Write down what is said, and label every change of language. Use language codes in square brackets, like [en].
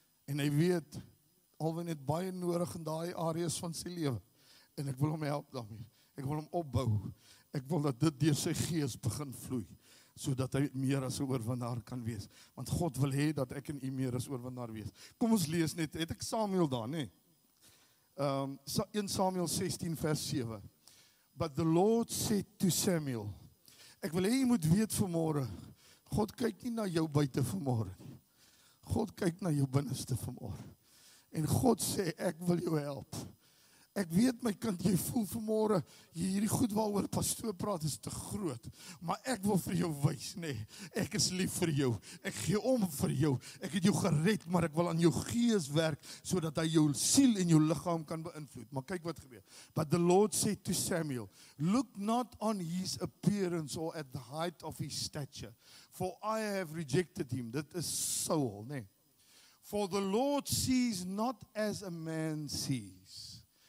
[af] En hy weet, alweer net baie nodig in daai areas van sy lewe, en ek wil hom help daarmee, ek wil hom opbou, ek wil dat dit deur sy gees begin vloei, sodat hy meer as 'n oorwinnaar kan wees, want God wil hê dat ek en u meer as oorwinnaar wees. Kom ons lees net, het ek Samuel daar, nee? 1 Samuel 16 vers 7. [en] But the Lord said to Samuel, [af] ek wil hê jy moet weet vanmôre, God kyk nie na jou buite vanmôre nie. God kyk na jou binneste vanmôre. En God sê, ek wil jou help. Ek weet my kind, jy voel vanmôre, hierdie goed waaroor pastoor praat is te groot, maar ek wil vir jou wys, nee, ek is lief vir jou, ek gee om vir jou, ek het jou gered, maar ek wil aan jou gees werk, sodat hy jou siel en jou liggaam kan beïnvloed. Maar kyk wat gebeur. [en] But the Lord said to Samuel, look not on his appearance or at the height of his stature, for I have rejected him. [af] Dit is Saul, nee. [en] For the Lord sees not as a man sees.